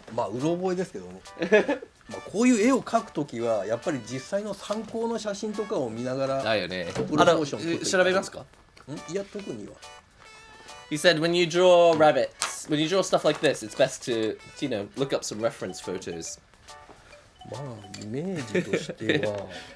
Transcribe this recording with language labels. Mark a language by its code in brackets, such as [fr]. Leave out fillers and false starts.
[ja] まあうろ覚えですけどね。まあこういう絵を描くときはやっぱり実際の参考の写真とかを見ながらだよね。プロポーション取って調べますか？いや特には。 [en] He said when you draw rabbits, when you draw stuff like this, it's best to, look up some reference photos. [ja] まあイメージとしては